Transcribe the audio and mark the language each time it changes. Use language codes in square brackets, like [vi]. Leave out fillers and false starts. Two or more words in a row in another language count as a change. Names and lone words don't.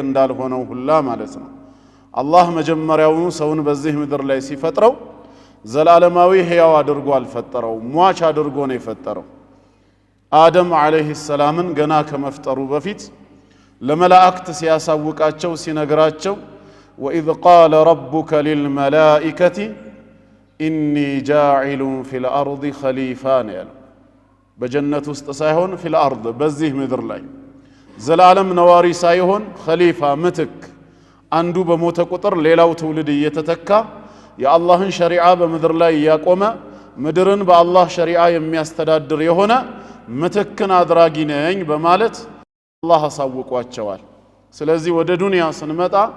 [am] እንዳልሆነው ሁላ ማለት ነው አላህ መጀመሪያውኑ ሰውን በዚህ ምድር ላይ ሲፈጥረው ዘላለማዊ ህያው አድርጎ አልፈጠረው ሟች አድርጎ ነው የፈጠረው አደም አለይሂ ሰላምን ገና ከመፍጠሩ በፊት ለመላእክት ሲያሳውቃቸው ሲነግራቸው [ar] وإذ قال ربك للملائكة إني جاعل في الأرض خليفة [am] بجنة ውስጥ ሳይሆን [ar] في الأرض [am] በዚህ ምድር ላይ ዘላለም ነዋሪ ሳይሆን خليفة ምትክ አንዱ በሞተ ቁጥር ሌላው ትውልድ እየተተካ የአላህን ሸሪዓ በምድር ላይ ያቆመ ምድርን በአላህ ሸሪዓ የሚያስተዳድር የሆነ ምትክን አድራጊ ነኝ በማለት አላህ አሳውቋቸዋል ስለዚህ ወደ ዱንያ ስንመጣ